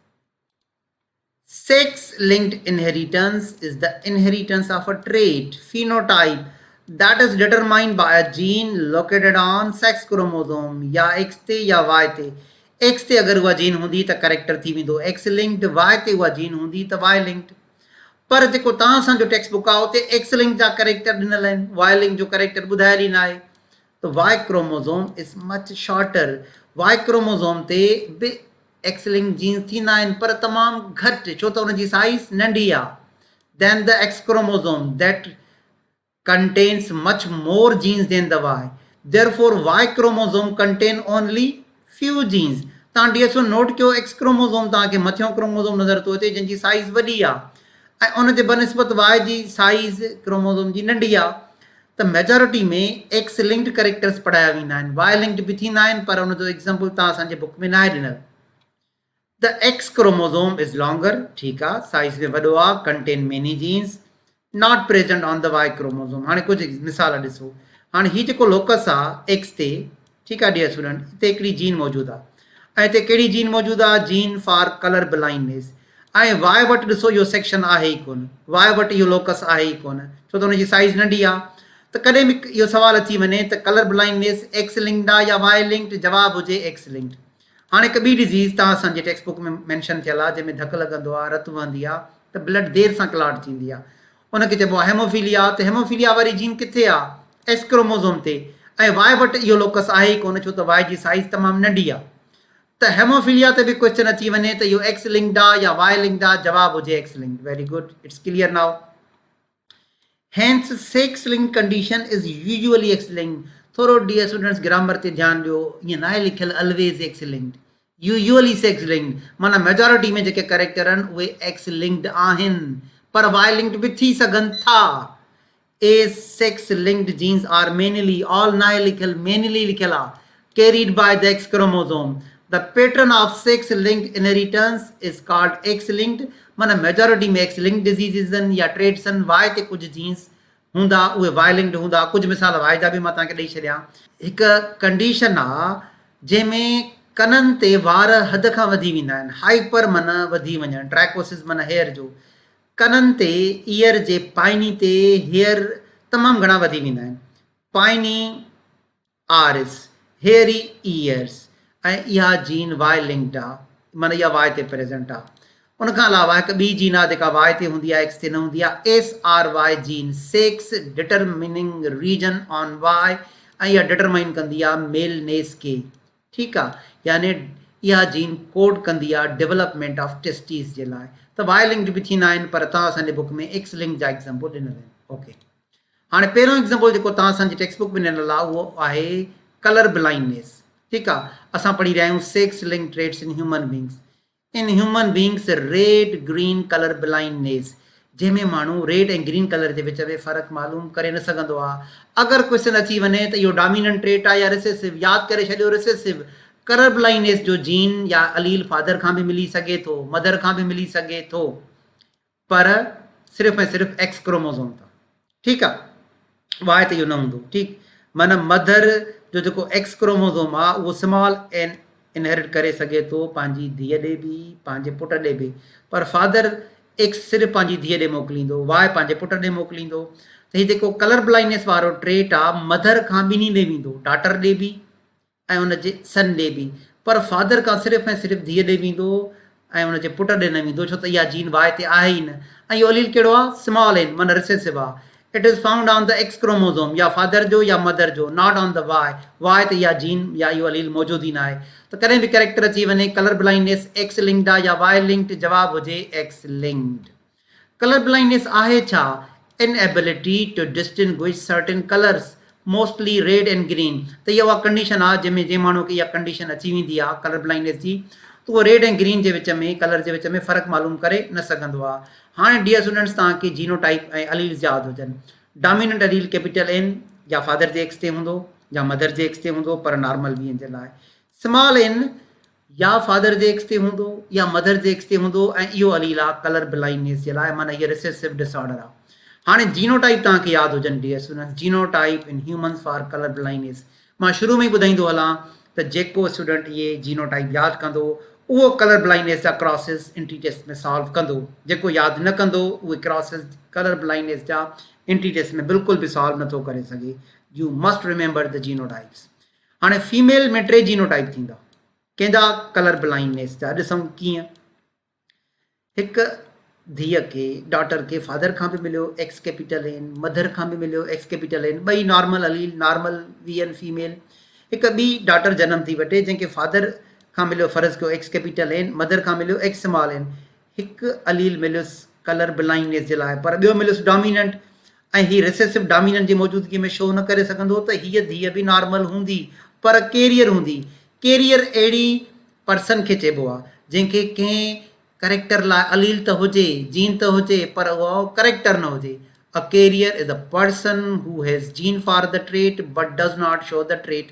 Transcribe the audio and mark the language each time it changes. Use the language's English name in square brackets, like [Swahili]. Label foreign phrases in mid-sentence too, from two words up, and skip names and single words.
[English] Sex linked inheritance is the inheritance of a trait, phenotype, that is determined by a gene located on sex chromosome [Sindhi] या X ते या Y ते. X ते अगर उहा जीन हूंदी त करेक्टर थी वेंदो [English] X linked, [Sindhi] Y ते उहा जीन हूंदी त [English] Y linked. [Sindhi] पर जेको तव्हां असांजो टेक्स्ट बुक आहे उते [English] X linked [Sindhi] जा करेक्टर ॾिनल आहिनि, [English] Y linked [Sindhi] जो करेक्टर ॿुधायल ई न आहे. [English] त Y chromosome is much shorter. [Sindhi] Y क्रोमोसोम ते बि [English] X linked genes [Sindhi] थींदा आहिनि पर तमामु घटि, छो त उनजी साइज़ नंढी आहे. [English] Then the X chromosome that contains much more genes than the Y. Therefore, Y chromosome contain only few genes. [Sindhi] तव्हां डी एस ओ नोट कयो [English] X chromosome [Sindhi] तव्हांखे मथियों क्रोमोसोम नज़र थो अचे जंहिंजी साइज़ वॾी आहे ऐं उन जे बनस्बत वाई जी साइज़ क्रोमोसोम जी नंढी आहे. त मेजॉरिटी में [English] X linked characters [Sindhi] पढ़ाया वेंदा आहिनि, [English] Y linked [Sindhi] बि थींदा आहिनि पर उनजो एग्ज़ाम्पल तव्हां असांजे बुक में न आहे ॾिनल. [English] The X chromosome is longer, [Sindhi] ठीकु आहे, साइज़ में वॾो आहे, [English] contain many genes, not present on the Y chromosome. [Sindhi] हाणे कुझु मिसाल ॾिसो. हाणे हीउ जेको लोकस आहे एक्स ते, ठीकु आहे [English] dear student, [Sindhi] हिते हिकिड़ी जीन मौजूदु आहे ऐं हिते कहिड़ी जीन मौजूदु आहे, [English] gene for color blindness. [Sindhi] ऐं वाई वटि ॾिसो इहो सेक्शन आहे ई कोन, वाई वटि इहो लोकस आहे ई कोन, छो त हुनजी साइज़ नंढी आहे. त कॾहिं बि इहो सुवालु अची वञे त [English] color blindness X linked [Sindhi] आहे या [English] Y linked, [Sindhi] जवाबु हुजे [English] X linked. [Sindhi] हाणे हिकु ॿी डिज़ीज़ तव्हां असांजे [English] text book [Sindhi] में मैंशन थियल आहे जंहिंमें धकु लॻंदो आहे, रतु वहंदी आहे, त ब्लड देरि सां क्लॉट थींदी आहे, उनखे चइबो आहे हेमोफीलिया. त हेमोफीलिया वारी जीन किथे आहे, [English] X chromosome [Sindhi] ते, ऐं वाई वटि इहो लोकस आहे ई कोन, छो त वाई जी साइज़ तमामु नंढी आहे. त हेमोफीलिया ते बि क्वेश्चन अची वञे त इहो [English] X linked [Sindhi] आहे या [English] Y linked [Sindhi] आहे, जवाबु हुजे [English] X linked. Very good, it's clear now. Hence, sex linked condition is usually X linked. [Sindhi] थोरो [English] dear students [Sindhi] ग्रामर ते ध्यानु ॾियो, ईअं न आहे लिखियल [English] always X linked, usually sex linked, [Sindhi] माना मेजॉरिटी में जेके करेक्टर आहिनि उहे [English] X linked [Sindhi] आहिनि, पर [English] Y linked [Sindhi] बि थी सघनि था. [English] A sex linked genes are mainly, all [Sindhi] न आहे लिखियल, मेनली लिखियल आहे, [English] carried by the X chromosome. The pattern of sex linked inheritance is called X linked. [Sindhi] माना मेजॉरिटी में [English] X linked diseases [Sindhi] आहिनि या ट्रेट्स आहिनि. वाई ते कुझु जीन्स हूंदा उहे [English] Y linked [Sindhi] हूंदा. कुझु मिसाल वाई जा बि मां तव्हांखे ॾेई छॾियां. हिकु कंडीशन आहे जंहिंमें कननि ते वार हद खां वधी वेंदा आहिनि, हाइपर माना वधी वञणु, ट्रैकोसिस माना हेयर जो. कननि ते ईयर जे पाइनी ते हेयर तमामु घणा वधी वेंदा आहिनि, पाइनी आरिस, [English] hairy ears, [Sindhi] ऐं इहा जीन [English] Y linked [Sindhi] आहे, माना इहा वाई ते प्रेज़ेंट आहे. उनखां अलावा हिकु ॿी जीन आहे जेका वाई ते हूंदी आहे, एक्स ते न हूंदी आहे, [English] SRY gene, sex determining region on Y, [Sindhi] ऐं इहा डिटरमाइन कंदी आहे मेलनेस खे. ठीकु आहे, यानी इहा जीन कोड कंदी आहे [English] development of testis [Sindhi] जे लाइ. त [English] Y linked [Sindhi] बि थींदा आहिनि, पर तव्हां असांजे बुक में [English] X link [Sindhi] जा एग्ज़ाम्पल ॾिनल आहिनि. ओके, हाणे पहिरियों एग्ज़ाम्पल जेको तव्हां असांजी [English] text book [Sindhi] में ॾिनल आहे उहो आहे कलर ब्लाइंडनेस. ठीकु आहे, असां पढ़ी रहिया आहियूं [English] sex link traits in human beings. In human beings red green color blindness, [Sindhi] जंहिंमें माण्हू रेड ऐं ग्रीन कलर जे विच में फ़र्क़ु मालूम करे न सघंदो आहे. अगरि क्वेश्चन अची वञे त इहो [English] dominant trait [Sindhi] आहे या रिसेसिव, यादि करे छॾियो रिसेसिव. कलर ब्लाइंडनेस जो जीन या अलील फादर खां बि मिली सघे थो, मदर खां बि मिली सघे थो, पर सिर्फ़ु ऐं सिर्फ़ु [English] X chromosome [Sindhi] तां. ठीकु आहे, वाई ते इहो न हूंदो. ठीकु, माना मदर जो जेको [English] X chromosome [Sindhi] आहे उहो [English] small N [Sindhi] इनहेरिट करे सघे थो पंहिंजी धीअ ॾे बि, पंहिंजे पुट ॾे बि, पर फादर एक्स सिर्फ़ु पंहिंजी धीअ ॾे मोकिलींदो, वाई पंहिंजे पुट ॾे मोकिलींदो. त हीउ जेको कलर ब्लाइंडनेस वारो ट्रेट आहे, मदर खां ॿिन्ही ॾे वेंदो, डॉटर ॾे बि ऐं हुनजे सन ॾे बि, पर फादर खां सिर्फ़ु ऐं सिर्फ़ु धीअ ॾे वेंदो ऐं हुनजे पुट ॾे न वेंदो, छो त इहा जीन वाई ते आहे ई न. ऐं इहो अलील कहिड़ो आहे, [English] small N, [Sindhi] माना रिसेसिव आहे. [English] It is found on the X chromosome, [Sindhi] या फादर जो या मदर जो, [English] not on the Y. [Sindhi] वाई ते इहा जीन या इहो अलील मौजूदु ई न आहे. त कॾहिं बि कैरेक्टर अची वञे [English] color blindness X linked [Sindhi] आहे या [English] Y linked, [Sindhi] जवाबु हुजे [English] X linked. [Sindhi] कलर ब्लाइंडनेस आहे छा? [English] Inability to distinguish certain colors, mostly red and green. [Sindhi] त इहा उहा कंडीशन आहे जंहिंमें जंहिं माण्हू खे इहा कंडीशन अची वेंदी आहे कलर ब्लाइंडनेस जी, त उहो रेड ऐं ग्रीन जे विच में, कलर जे विच में फ़र्क़ु मालूम करे न सघंदो आहे. हाणे [English] dear students, [Sindhi] तव्हांखे जीनोटाइप ऐं अलील्स यादि हुजनि. [English] dominant allele capital N [Sindhi] या फादर जे एक्स ते हूंदो या मदर जे एक्स ते हूंदो, पर नॉर्मल वीहनि जे लाइ. [English] small N [Sindhi] या फादर जे एक्स ते हूंदो या मदर जे एक्स ते हूंदो, ऐं इहो अलील आहे कलर ब्लाइंडनेस जे लाइ, माना इहा [English] recessive disorder [Sindhi] आहे. हाणे जीनोटाइप तव्हांखे यादि हुजनि [English] dear students, genotype in humans for color blindness. [Sindhi] मां शुरू में ई ॿुधाईंदो हलां त जेको स्टूडेंट इहे जीनोटाइप यादि कंदो उहो कलर ब्लाइंडनेस जा क्रॉसिस [English] entry test [Sindhi] में सॉल्व कंदो. जेको यादि न कंदो उहे क्रॉसिस कलर ब्लाइंडनेस जा [English] entry test [Sindhi] में बिल्कुलु बि सॉल्व नथो करे सघे. [English] You must remember the genotypes. [Sindhi] हाणे फीमेल में 3 जीनोटाइप थींदा कंहिंजा, कलर ब्लाइंडनेस जा. ॾिसूं कीअं. हिकु धीअ खे, डॉटर खे फादर खां बि मिलियो [English] X capital N, [Sindhi] मदर खां बि मिलियो [English] X capital N, [Sindhi] ॿई नॉर्मल अलील, नॉर्मल वीएन फीमेल. हिकु ॿी डॉटर जनम थी वठे जंहिंखे फादर खां मिलियो फ़र्ज़ु कयो [English] X capital N, [Sindhi] मदर खां मिलियो [English] X small N. [Sindhi] हिकु अलील मिलियुसि कलर ब्लाइंडनेस जे लाइ, पर ॿियो मिलियुसि डोमिनेंट, ऐं हीअ [English] recessive dominant [Sindhi] जी मौजूदगी में शो न करे सघंदो, त हीअ धीअ बि नॉर्मल हूंदी, पर कैरियर हूंदी. कैरियर अहिड़ी पर्सन खे चइबो आहे जंहिंखे कंहिं करेक्टर लाइ अलील त हुजे, जीन त हुजे, पर उहो करेक्टर न हुजे. [English] A carrier is a person who has gene for the trait but does not show the trait.